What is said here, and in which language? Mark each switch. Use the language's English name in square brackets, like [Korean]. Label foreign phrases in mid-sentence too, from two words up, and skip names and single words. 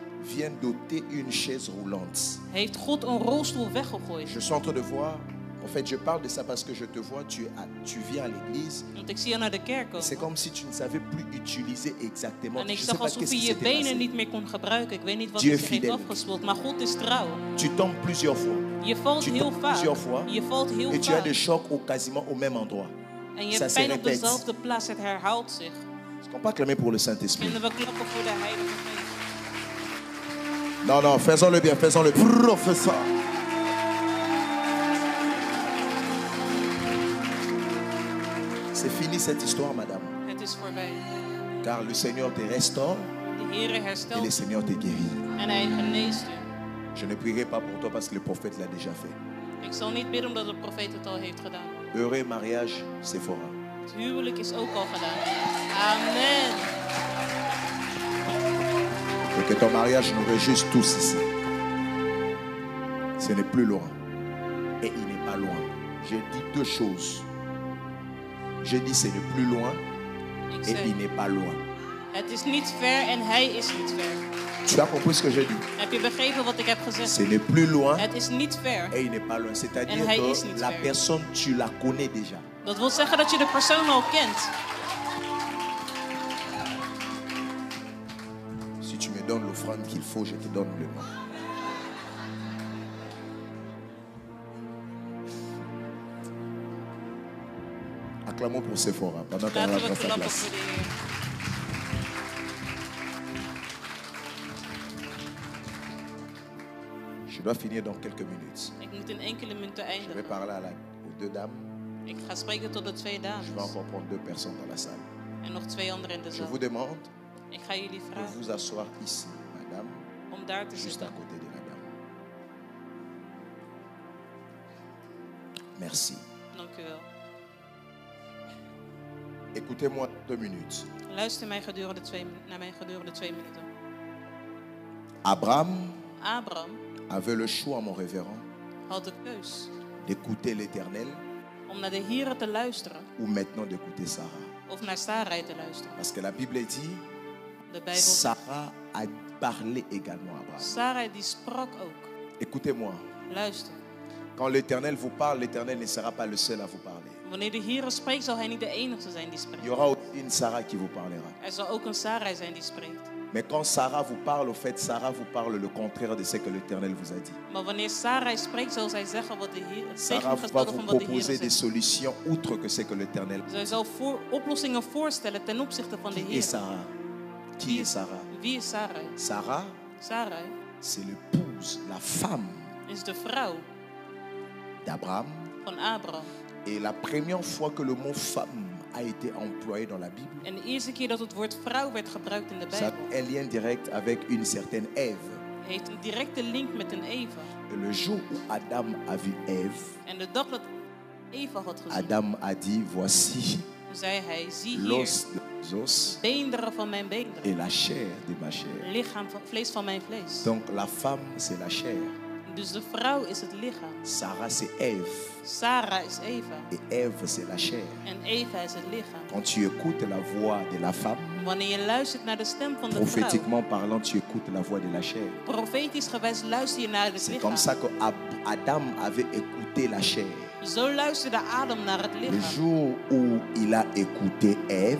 [French] vient doter une chaise roulante. [Dutch] heeft God een rolstoel weggegooid. [French] Je suis en train de voir, en fait, je parle de ça parce que je te vois, tu viens à l'église. [Dutch] Want ik zie je naar de kerk [French] C'est [Dutch] komen. [French] comme si tu ne savais plus utiliser exactement. [Dutch] En [French] Je [Dutch] ik [French] ne sais [Dutch] zag [French] pas [Dutch] alsof [French] qu'est-ce [Dutch] je [French] qui [Dutch] je [French] s'était [Dutch] benen [French] passé. [Dutch] niet meer kon gebruiken. Ik weet niet wat [French] Dieu [Dutch] er [French] est [Dutch] zich heeft [French] fidèle. [Dutch] afgespeeld. Maar God is trouw. [French] Tu tombes plusieurs fois. [Dutch] Je valt [French] Tu [Dutch] heel [French] tombes [Dutch] vaak. [French] plusieurs fois. [Dutch] Je valt heel [French] Et tu as [Dutch] vaak. [French] des chocs quasiment au même endroit. [Dutch] En je [French] Ça [Dutch] hebt [French] se [Dutch] pijn op [French] répète. [Dutch] dezelfde plaats. Het herhaalt zich. [French] Est-ce qu'on peut acclamer pour le Saint-Esprit? [Dutch] En we klappen voor de Heilige Geest. [French] Non, non, faisons-le bien, faisons-le bien. Professeur. C'est fini cette histoire, madame. [Dutch] Het is voorbij. [French] Car le Seigneur te restaure [Dutch] De Heere [French] et le [Dutch] herstelt [French] Seigneur te guérit. [Dutch] en Hij geneest u. [French] Je ne prierai pas pour toi parce que le prophète l'a déjà fait. [Dutch] Ik zal niet bidden omdat de profeet het al heeft gedaan. [French] Heureux mariage, Sephora. [Dutch] Het huwelijk is ook al gedaan. Amen. [French] Et que ton mariage nous réjouisse tous ici. Ce n'est plus loin. Et il n'est pas loin. J'ai dit deux choses. J'ai dit c'est le plus loin [Dutch] Ik [French] et il [Dutch] zei, [French] n'est pas loin. [Dutch] het is niet ver en hij is niet ver. [French] Tu as compris ce que j'ai dit? [Dutch] Heb je begrepen wat ik heb gezegd? [French] C'est le plus loin [Dutch] Het is niet ver. [French] et il n'est pas loin. C'est-à-dire [Dutch] En hij is [French] que [Dutch] niet [French] la [Dutch] ver. [French] personne, tu la connais déjà. [Dutch] Dat wil zeggen dat je de persoon al kent. [French] Si tu me donnes l'offrande qu'il faut, je te donne le nom. Acclamons pour Sephora. Pendant qu'elle [Dutch] Laten we [French] rentre à sa [Dutch] klappen [French] place. [Dutch] voor de Heer. [French] Je dois finir dans quelques minutes. [Dutch] Ik moet in enkele minuten [French] Je vais [Dutch] eindigen. [French] parler aux deux dames. [Dutch] Ik ga spreken tot de twee [French] Je vais [Dutch] dames. [French] encore prendre deux personnes dans la salle. [Dutch] En nog twee anderen in de [French] Je [Dutch] zaal. [French] vous demande [Dutch] Ik ga jullie [French] de [Dutch] vragen [French] vous asseoir ici, madame, [Dutch] om daar te [French] juste à [Dutch] zitten. [French] côté de la dame. Merci. [Dutch] Dank u wel. [French] Écoutez-moi 2 minutes. [Dutch] Luister mij naar mij gedurende 2 minuten. [French] Abraham [Dutch] Abraham [French] avait le choix, mon révérend, [Dutch] had de keus [French] d'écouter l'Éternel [Dutch] om naar de Heere te luisteren [French] ou maintenant d'écouter Sarah. [Dutch] of naar Sarai te luisteren. [French] Parce que la Bible dit, [Dutch] De Bijbel zegt, [French] Sarah a parlé également à Abraham. [Dutch] Sarai die sprak ook. [French] Écoutez-moi, [Dutch] Luister. [French] quand l'Éternel vous parle, l'Éternel ne sera pas le seul à vous parler. [Dutch] Wanneer de Heere spreekt, zal hij niet de enige zijn die [French] Il y [Dutch] spreekt. [French] aura aussi une Sarah qui vous parlera. [Dutch] Er zal ook een Sarai zijn die spreekt. [French] Mais quand Sarah vous parle, au fait, Sarah vous parle le contraire de ce que l'Éternel vous a dit. [Dutch] Maar wanneer Sarai spreekt, zal zij zeggen wat de Heer, het [French] Sarah va [Dutch] tegengestelde [French] vous [Dutch] van wat de Heer [French] proposer des [Dutch] zegt. [French] solutions outre que ce que l'Éternel. [Dutch] Zij zal oplossingen voorstellen ten opzichte van de [French] Qui est [Dutch] Heer. [French] Sarah? Qui est Sarah? [Dutch] Wie is Sarai? [French] Sarah, [Dutch] Sarai [French] c'est l'épouse, la femme [Dutch] is de vrouw [French] d'Abraham. [Dutch] van Abraham. [French] Et la première fois que le mot femme a été employé dans la Bible, [Dutch] En de eerste keer dat het woord vrouw werd gebruikt in de [French] ça a [Dutch] Bijbel, [French] un lien direct avec une certaine Ève. [Dutch] heeft een directe link met een Eva. [French] Et le jour où Adam a vu Ève, [Dutch] En de dag dat Eva had gezien, [French] Adam a dit, voici [Dutch] zei hij, zie hier, [French] l'os de mes os [Dutch] beenderen van mijn beenderen, [French] et la chair de ma chair. [Dutch] lichaam van, vlees van mijn vlees. [French] Donc la femme, c'est la chair. [Dutch] Dus de vrouw is het lichaam. [French] Sarah, c'est Ève. [Dutch] Sarah is Eva. [French] Et Ève, c'est la chair. [Dutch] En Eva is het lichaam. [French] Quand tu écoutes la voix de la femme, [Dutch] Wanneer je luistert naar de stem van de vrouw, [French] prophétiquement parlant, tu écoutes la voix de la chair. [Dutch] profetisch gewijs luister je naar het [French] C'est comme ça [Dutch] lichaam. [French] que Adam avait écouté la chair. [Dutch] Zo luisterde Adam naar het [French] Le [Dutch] lichaam. [French] jour où il a écouté Ève,